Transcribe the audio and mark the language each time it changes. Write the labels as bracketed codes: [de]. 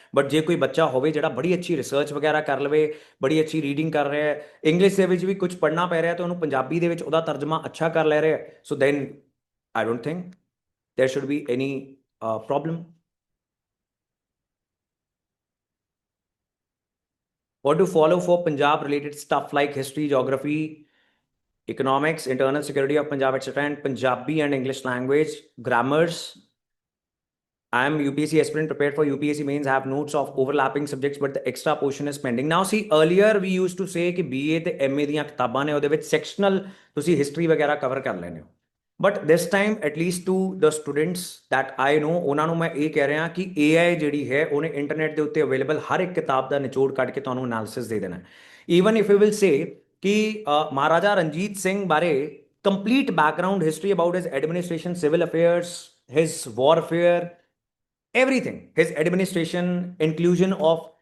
[pa] But ਜੇ ਕੋਈ ਬੱਚਾ ਹੋਵੇ ਜਿਹੜਾ ਬੜੀ ਅੱਛੀ ਰਿਸਰਚ ਵਗੈਰਾ ਕਰ ਲਵੇ, ਬੜੀ ਅੱਛੀ ਰੀਡਿੰਗ ਕਰ ਰਿਹਾ ਹੈ, ਇੰਗਲਿਸ਼ ਦੇ ਵਿੱਚ ਵੀ ਕੁਝ ਪੜ੍ਹਨਾ ਪੈ ਰਿਹਾ ਤੇ ਉਹਨੂੰ ਪੰਜਾਬੀ ਦੇ ਵਿੱਚ ਉਹਦਾ ਤਰਜਮਾ ਅੱਛਾ ਕਰ ਲੈ ਰਿਹਾ, [en] So then I don't think there should be any problem. What to follow for Punjab related stuff like history, geography, economics, internal security of Punjab, etc., and Punjabi and English language, grammars. I am UPSC aspirant prepared for UPSC mains. I have notes of overlapping subjects, but the extra portion is pending. Now, see, earlier we used to say [pa] कि BA ਤੇ MA ਦੀਆਂ ਕਿਤਾਬਾਂ ਨੇ ਉਹਦੇ ਵਿੱਚ sectional ਤੁਸੀਂ history ਵਗੈਰਾ cover ਕਰ ਲੈਣੇ ਹੋ। [en] But this time, at least to the students that I know, [pa] ਉਹਨਾਂ ਨੂੰ ਮੈਂ ਇਹ ਕਹਿ ਰਿਹਾ ਕਿ AI ਜਿਹੜੀ ਹੈ ਉਹਨੇ ਇੰਟਰਨੈਟ ਦੇ ਉੱਤੇ ਅਵੇਲੇਬਲ ਹਰ ਇੱਕ ਕਿਤਾਬ ਦਾ ਨਿਚੋੜ ਕੱਢ ਕੇ ਤੁਹਾਨੂੰ ਐਨਾਲਿਸਿਸ ਦੇ ਦੇਣਾ ਹੈ। [en] Even if you will say [pa] ਕਿ ਮਹਾਰਾਜਾ ਰਣਜੀਤ ਸਿੰਘ ਬਾਰੇ [en] complete background history about his administration, civil affairs, his warfare, everything, his administration, inclusion of